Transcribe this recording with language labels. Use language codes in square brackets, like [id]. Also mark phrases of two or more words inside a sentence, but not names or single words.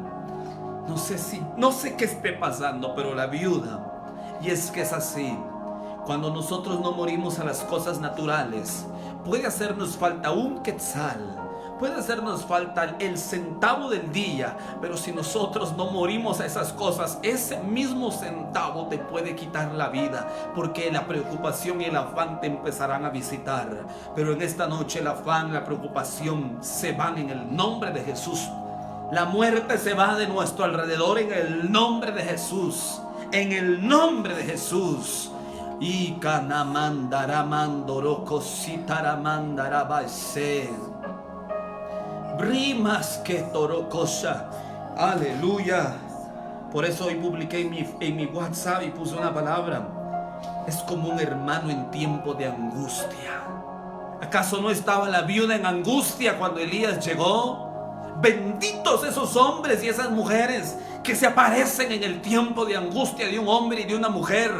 [es] No sé qué esté pasando, pero la viuda, y es que es así, cuando nosotros no morimos a las cosas naturales, puede hacernos falta un quetzal, puede hacernos falta el centavo del día, pero si nosotros no morimos a esas cosas, ese mismo centavo te puede quitar la vida, porque la preocupación y el afán te empezarán a visitar. Pero en esta noche el afán, la preocupación se van en el nombre de Jesús. La muerte se va de nuestro alrededor en el nombre de Jesús. En el nombre de Jesús. Y canamandaramandaroko sitaramandarabase. Brimas que torocosa. Aleluya. Por eso hoy publiqué en mi WhatsApp y puse una palabra. Es como un hermano en tiempo de angustia. ¿Acaso no estaba la viuda en angustia cuando Elías llegó? Benditos esos hombres y esas mujeres que se aparecen en el tiempo de angustia de un hombre y de una mujer.